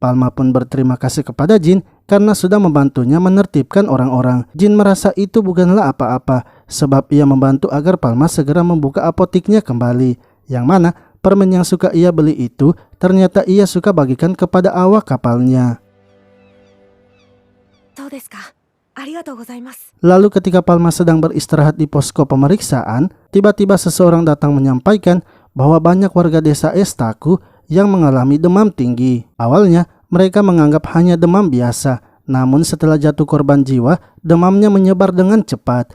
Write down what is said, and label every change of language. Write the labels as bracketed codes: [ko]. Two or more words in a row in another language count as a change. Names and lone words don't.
[id] Palma pun berterima kasih kepada Jin karena sudah membantunya menertibkan orang-orang. Jin merasa itu bukanlah apa-apa sebab ia membantu agar Palma segera membuka apotiknya kembali. Yang mana permen yang suka ia beli itu ternyata ia suka bagikan kepada awak kapalnya. [ja] そうですか。ありがとうございます。 [id] Lalu ketika Palma sedang beristirahat di posko pemeriksaan, tiba-tiba seseorang datang menyampaikan bahwa banyak warga desa Estaku yang mengalami demam tinggi. Awalnya mereka menganggap hanya demam biasa, namun setelah jatuh korban jiwa, demamnya menyebar dengan cepat.